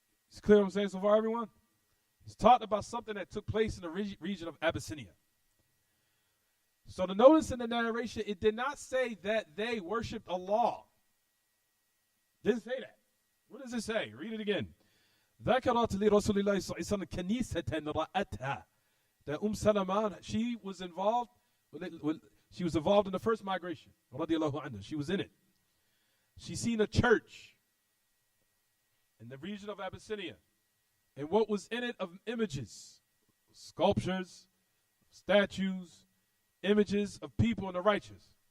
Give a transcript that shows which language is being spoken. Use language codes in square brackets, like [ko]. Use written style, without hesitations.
[en] It's clear what I'm saying so far, everyone? He's talking about something that took place in the region of Abyssinia. So to notice in the narration, it did not say that they worshipped Allah. Didn't say that. What does it say? Read it again. [ar] ذكرت لرسول الله صلى الله عليه وسلم كنيسة رأتها. [en] That Salama, she was involved in the first migration. Radiallahu anha. She was in it. She seen a church in the region of Abyssinia. And what was in it of images, sculptures, statues, images of people and the righteous.